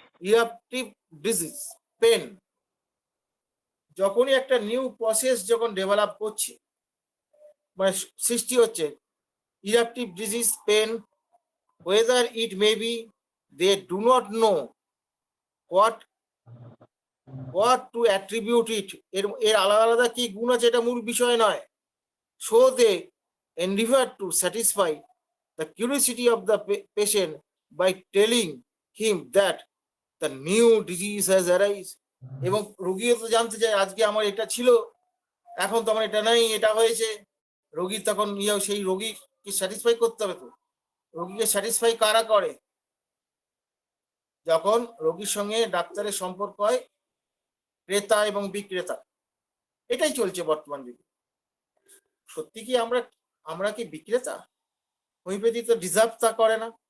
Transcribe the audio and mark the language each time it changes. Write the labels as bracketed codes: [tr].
[bn] ইরাপটিভ disease, pen, যখনই একটা new process যখন ডেভেলপ করছে মানে সৃষ্টি হচ্ছে, ইরাপটিভ disease, pen, [en] whether it may be they do not know what to attribute it, [bn] এর এর আলাদা আলাদা কি গুণ আছে এটা মূল বিষয় নয়। [en] So they endeavor to satisfy the curiosity of the patient by telling him that the new disease has arisen, [bn] এবং রোগীও তো জানতে চায় আজকে আমার এটা ছিল, এখন তো আমার এটা নাই, এটা হয়েছে। রোগী তখন সেই রোগীকে স্যাটিসফাই করতে হবে। তো রোগীকে স্যাটিসফাই কারা করে? যখন রোগীর সঙ্গে ডাক্তারের সম্পর্ক হয় ক্রেতা এবং বিক্রেতা, এটাই চলছে বর্তমান যুগে। সত্যি কি আমরা কি বিক্রেতা? হোমিওপ্যাথি তো ডিজার্ভ তা করে না।